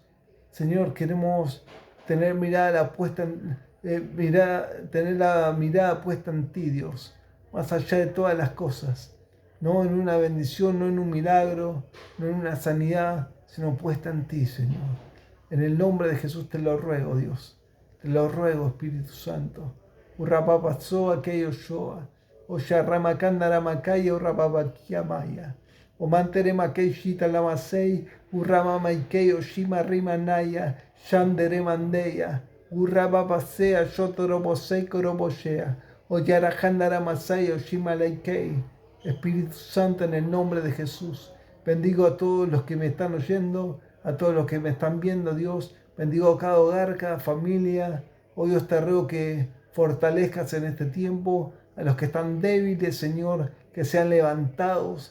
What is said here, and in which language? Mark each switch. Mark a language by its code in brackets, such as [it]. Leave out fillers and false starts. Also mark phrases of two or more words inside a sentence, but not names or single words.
[es] Señor, queremos tener tener la mirada puesta en ti, Dios, más allá de todas las cosas. No en una bendición, no en un milagro, no en una sanidad, sino puesta en ti, Señor. En el nombre de Jesús te lo ruego, Dios. Te lo ruego, Espíritu Santo. Urrapapazoa que Yoshua. Osharramakandaramakaya urrapapakiamaya. Omanteremakei shitalamasei. Urramamaikei oshima rimanaya. Shanderemandeya. Urrapapasea shotorobosei koroboshea. Oyarahandaramasei oshimalaikei. Espíritu Santo, en el nombre de Jesús, bendigo a todos los que me están oyendo, a todos los que me están viendo, Dios. Bendigo a cada hogar, cada familia. Hoy Dios te ruego que fortalezcas en este tiempo a los que están débiles, Señor, que sean levantados.